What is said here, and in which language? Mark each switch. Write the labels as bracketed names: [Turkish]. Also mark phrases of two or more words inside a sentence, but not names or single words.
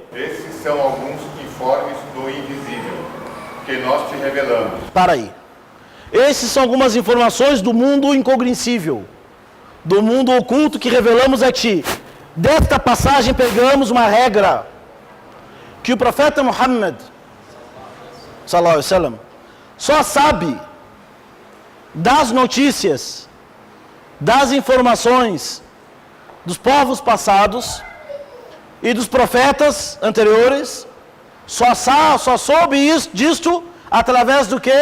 [Portuguese] Esses são alguns informes do invisível, que nós te revelamos. Para aí. Essas são algumas informações do mundo incognoscível, do mundo oculto que revelamos a ti. Desta passagem pegamos uma regra que o profeta Muhammad [Arabic] sallallahu alaihi wasallam [Portuguese] só sabe das notícias, das informações dos povos passados e dos profetas anteriores, só soube disto através do que?